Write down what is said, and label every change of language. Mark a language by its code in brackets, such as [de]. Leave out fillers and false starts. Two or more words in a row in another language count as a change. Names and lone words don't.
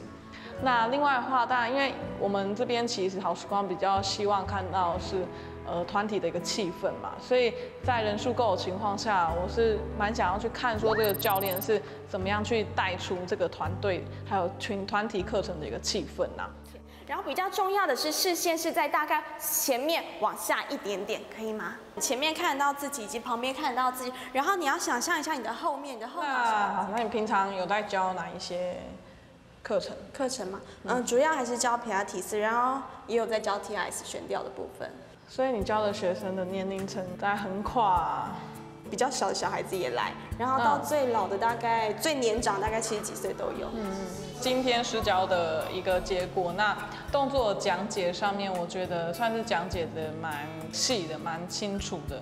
[zh] 那另外的話，當然因為我們這邊其實好時光比較希望看到是團體的一個氣氛嘛，所以在人數夠的情況下，我是蠻想要去看說這個教練是怎麼樣去帶出這個團隊還有團體課程的一個氣氛啊。然後比較重要的是視線是在大概前面往下一點點，可以嗎？前面看得到自己以及旁邊看得到自己，然後你要想象一下你的後面，你的後腦勺。好，那你平常有在教哪一些課程嘛？主要還是教皮拉提斯，然後也有在教 TRS 懸吊的部分。所以你教的學生的年齡層大概橫跨，比較小的小孩子也來，然後到最老的大概最年長大概70幾歲都有。今天試教的一個結果，那動作講解上面，我覺得算是講解的蠻細的、蠻清楚的。